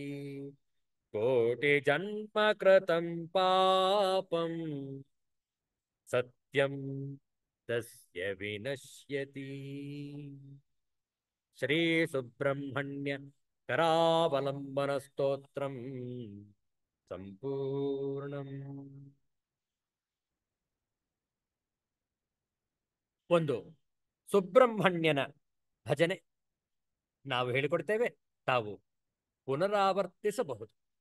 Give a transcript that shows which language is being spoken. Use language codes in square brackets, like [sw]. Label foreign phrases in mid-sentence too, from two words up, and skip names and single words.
[sa] कोटिजन्म कृतं पापं सत्यं तस्य विनश्यति श्री सुब्रह्मण्य करावलंबन स्तोत्रम ಸಂಪೂರ್ಣಂ. [kn] ಒಂದು ಸುಬ್ರಹ್ಮಣ್ಯನ ಭಜನೆ ನಾವು ಹೇಳಿಕೊಡ್ತೇವೆ, ತಾವು ಪುನರಾವರ್ತಿಸಬಹುದು.